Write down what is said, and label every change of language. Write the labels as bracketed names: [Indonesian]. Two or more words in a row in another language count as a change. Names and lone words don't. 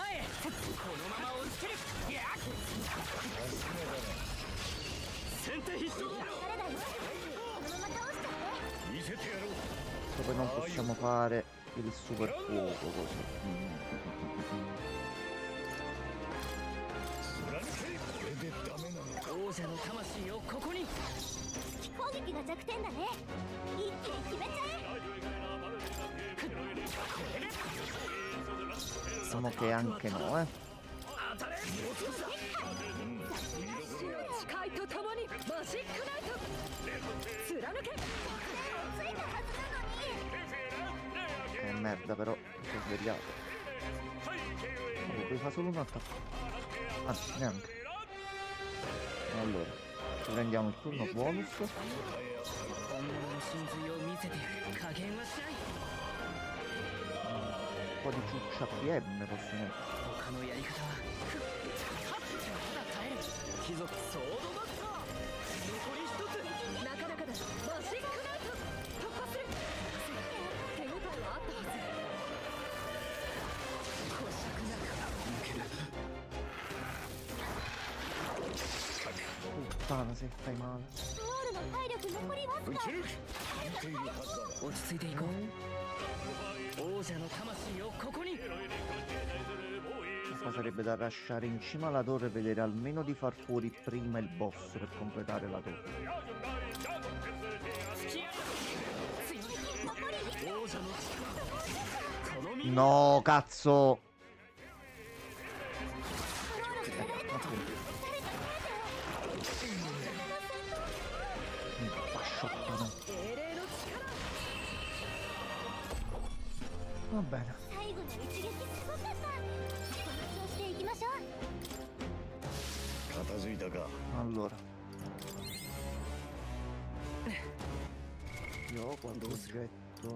[Italian] Dove non possiamo fare il super fuoco così. [Japanese] 王者の魂をここに。攻撃が弱点だね。一気に決めちゃえ。 [Italian] Diciamo che anche no, eh. [Japanese] 誓いとともにマジックナイト貫け。ついたはずなのに。 [Italian] Merda però, mi sono svegliato. Poi fa solo un attacco. Anzi, neanche. Allora, ci prendiamo il turno bonus. [Japanese] 本物の真髄を見せてやる。加減はしない。 [Italian] Un po' di ciuccia PM posso mettere. [Japanese] 他のやり方はまだ耐える。貴族ソードマスター。残り一つ。なかなかだ。マジックナイト突破する。手応えはあったはず。こしくなく抜ける。 [Italian] Puttana se fai male. [Japanese] ソウルの体力残りわずか。落ち着いていこう。王者の魂をここに。 [Italian] Qua sarebbe da lasciare in cima alla torre e vedere almeno di far fuori prima il boss per completare la torre. [Japanese] 王者の力。この身。 [Italian] No, cazzo! Mi pasciottano. [Japanese] 精霊の力。 [Italian] Va bene. [Japanese] 最後の一撃すごかった。この調子でいきましょう。片付いたか。 [Italian] Allora. Io ho qualche oggetto.